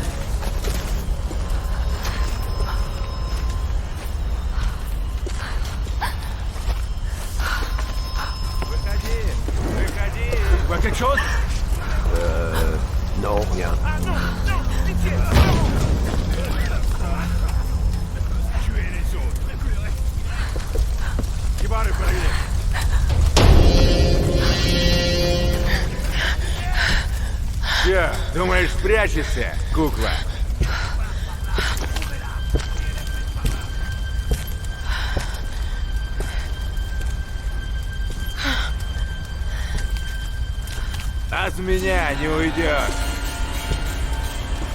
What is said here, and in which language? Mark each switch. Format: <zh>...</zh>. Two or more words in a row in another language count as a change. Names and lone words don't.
<fr>Выходи. Vois quelque chose? Non, rien. Tuez les autres.</fr> <ru>Кибары проверь. Че, думаешь, спрячешься, кукла? От меня не уйдешь.</ru>